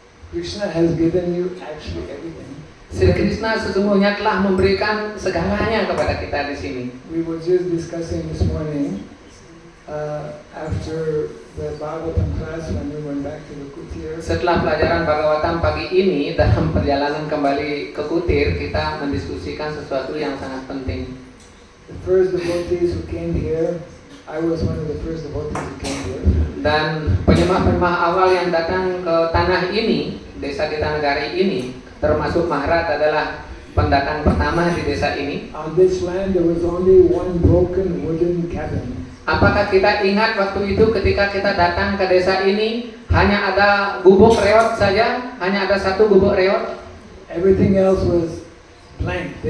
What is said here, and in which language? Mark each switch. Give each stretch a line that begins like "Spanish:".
English: Krishna has given you actually everything.
Indonesian: Sri Krishna sesungguhnya telah memberikan segalanya kepada kita di sini.
English: We were just discussing this morning after the Bhagavatam class when we went back to the Kutir.
Indonesian: Setelah pelajaran Bhagavatam pagi ini, dalam perjalanan kembali ke Kutir, kita mendiskusikan sesuatu yang sangat penting.
English: The first devotees who came here, I was one of the first devotees who came here.
Indonesian: Dan penyembah-penyembah awal yang datang ke tanah ini, desa Ditanagari ini, termasuk Maharaj adalah pendatang pertama di desa ini.
English: On this land there was only one broken wooden cabin.
Indonesian: Apakah kita ingat waktu itu ketika kita datang ke desa ini hanya ada gubuk reot saja, hanya ada satu gubuk reot,
English: Everything else was blank.